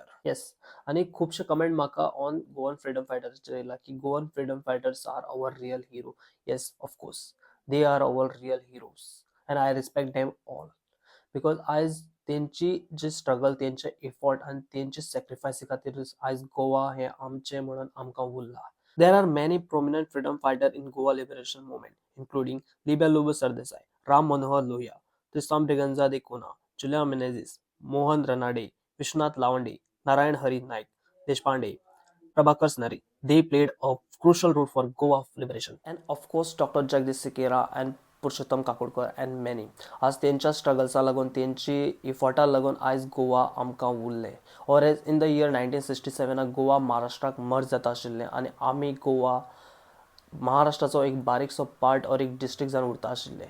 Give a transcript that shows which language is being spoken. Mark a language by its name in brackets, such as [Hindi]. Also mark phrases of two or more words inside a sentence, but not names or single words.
[English] येस, [Konkani] आनी खुबशे कमेंट म्हाका [English] on Goan freedom fighters-che [Konkani] येयला की [English] Goan freedom fighters are our real hero. yes, of course they are our real heroes and I respect them all. [Konkani] बिकॉज आयज तेंची जी स्ट्रगल, तेंचे एफर्ट आनी तेंचे सॅक्रिफायसी खातीर आयज गोवा हें आमचें म्हणून आमकां उरलां. [English] There are many prominent freedom fighters in Goa liberation movement, including Libya Lubu Sardesai, Ram Manohar Lohia, Tristam Briganza de Kona, Julia Menezes, Mohan Ranade, Vishwanath Lavande, Narayan Hari Naik, Deshpande, Prabhakar Snari. They played a crucial role for Goa liberation. And of course, Dr. Jagdish Sikera and पुरुषोत्तम काकोडकर and many. [Konkani] आज तेंच्या स्ट्रगल्सा लागून, तेंची इफर्टा लागून आयज गोवा आमकां उरलें. [English] or as in the year 1967 [Konkani] गोवा महाराष्ट्राक मर्ज जाता आशिल्लें आनी आमी गोवा महाराष्ट्राचो एक बारीकसो पार्ट और एक डिस्ट्रिक्ट जावन उरता आशिल्ले.